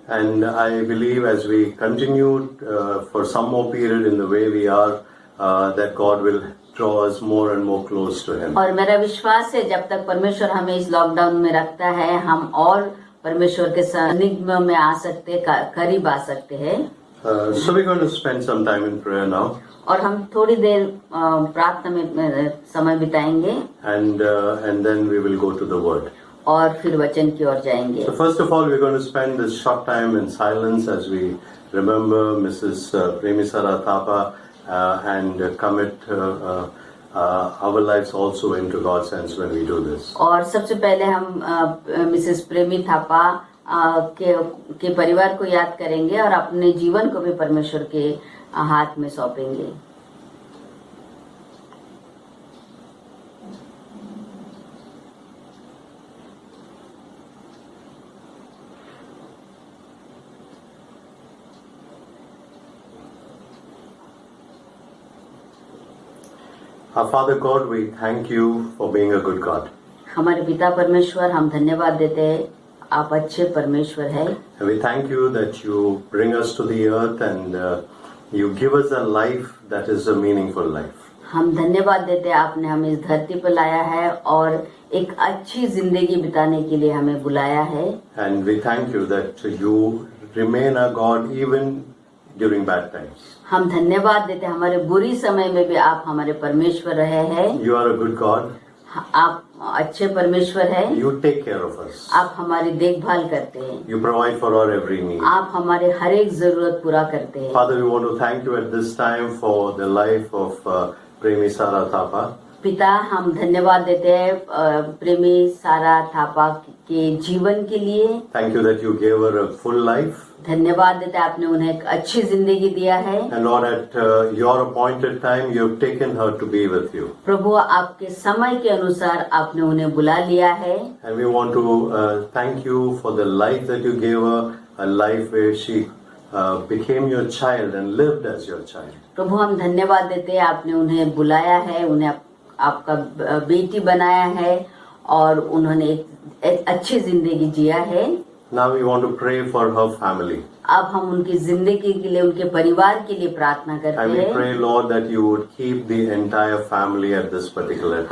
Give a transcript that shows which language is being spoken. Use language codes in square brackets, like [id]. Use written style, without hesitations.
[en] And I believe as we continue for some more period in the way we are, that God will draw us more and more close to Him. [hi] और मेरा विश्वास है जब तक परमेश्वर हमें इस लॉकडाउन में रखता है हम और परमेश्वर के सानिध्य में आ सकते करीब आ सकते हैं। [en] So we're going to spend some time in prayer now, [hi] और हम थोड़ी देर प्रार्थना में समय बिताएंगे [en] and then we will go to the Word. [hi] और फिर वचन की ओर जाएंगे। [en] So first of all, we're going to spend this short time in silence as we remember Mrs. Premisara Thapa and commit our lives also into God's hands when we do this. [hi] और सबसे पहले हम Mrs प्रेमी थापा के परिवार को याद करेंगे और अपने जीवन को भी परमेश्वर के हाथ में सौंपेंगे। [en] Our Father God, we thank you for being a good God. [hi] हमारे पिता परमेश्वर हम धन्यवाद देते हैं, आप अच्छे परमेश्वर हैं। [en] And we thank you that you bring us to the earth and you give us a life that is a meaningful life. [hi] हम धन्यवाद देते हैं, आपने हमें इस धरती पर लाया है और एक अच्छी जिंदगी बिताने के लिए हमें बुलाया है। [en] And we thank you that you remain a God even during bad times. [hi] हम धन्यवाद देते हैं, हमारे बुरी समय में भी आप हमारे परमेश्वर रहे हैं। [en] You are a good God. [hi] आप अच्छे परमेश्वर हैं। [en] You take care of us. [hi] आप हमारी देखभाल करते हैं। [en] You provide for our every need. [hi] आप हमारे हर एक जरूरत पूरा करते हैं। [en] Father, we want to thank you at this time for the life of Premi Sara Thapa. [hi] पिता हम धन्यवाद देते हैं प्रेमी सारा थापा के जीवन के लिए। [en] Thank you that you gave her a full life. [hi] धन्यवाद देते हैं, आपने उन्हें एक अच्छी जिंदगी दिया है। [en] And Lord, at your appointed time, you have taken her to be with you. [hi] प्रभु आपके समय के अनुसार आपने उन्हें बुला लिया है। [en] And we want to thank you for the life that you gave her, a life where she became your child and lived as your child. [hi] प्रभु हम धन्यवाद देते हैं, आपने उन्हें बुलाया है, उन्हें आपका बेटी बनाया है और उन्होंने एक अच्छी जिंदगी जिया है। [en] Now we want to pray for her family. [hi] अब हम उनकी जिंदगी के लिए, उनके परिवार के लिए प्रार्थना करते [en] And we [hi] हैं। [en] pray, Lord, that you would keep the entire family at this particular time.